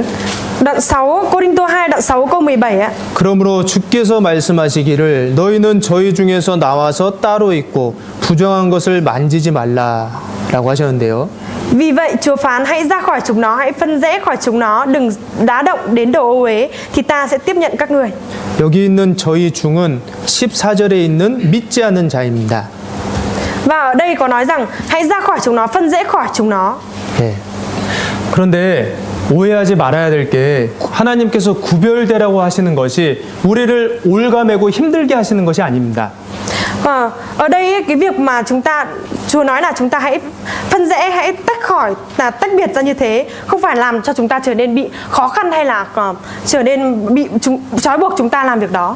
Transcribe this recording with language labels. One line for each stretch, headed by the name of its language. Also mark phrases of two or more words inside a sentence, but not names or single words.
Vietnamese: Đoạn 6, Cô-rinh-tô 2 đoạn 6 câu 17 ạ.
Korean: 그러므로 주께서 말씀하시기를 너희는 저희 중에서 나와서 따로 있고 부정한 것을 만지지 말라라고 하셨는데요.
Vietnamese: Vì vậy Chúa phán hãy ra khỏi chúng nó, hãy phân rẽ khỏi chúng nó, đừng đá động đến đồ ô uế thì ta sẽ tiếp nhận các người.
Korean: 여기 있는 저희 중은 14절에 있는 믿지 않는 자입니다.
Vietnamese: Và ở đây có nói rằng hãy ra khỏi chúng nó, phân rẽ khỏi chúng nó.
Korean: 네. 그런데 오해하지 말아야 될 게 하나님께서 구별되라고 하시는 것이 우리를 올가매고 힘들게 하시는 것이 아닙니다.
Vietnamese: Ở đây cái việc mà chúng ta Chúa nói là chúng ta hãy phân rẽ, hãy tách biệt ra như thế, không phải làm cho chúng ta trở nên bị khó khăn hay là trở nên bị trói buộc chúng ta làm việc đó.